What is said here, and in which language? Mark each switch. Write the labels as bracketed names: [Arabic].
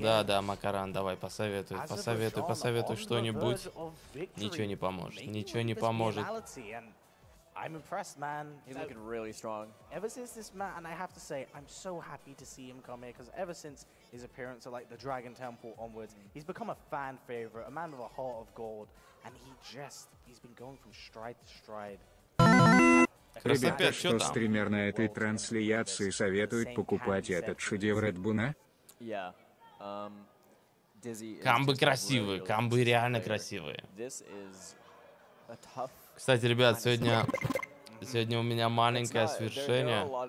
[Russian] Да, Макаран, давай, посоветуй что-нибудь. Ничего не поможет, ничего не поможет. [English] I'm impressed, man. He's looking really strong. Ever since this man, and I have to say, I'm so happy to see him come here, because ever since his appearance at like the Dragon Temple onwards, he's become a fan favorite, a man with a heart of gold, and he's been going from stride to stride. [Russian] Ребята, что стример на этой трансляции советует покупать этот шедевр от Буна? [English] Yeah. [Russian] Камбы красивые, камбы реально красивые. [English] This is a tough. [Russian] Кстати, ребят, сегодня у меня маленькое свершение.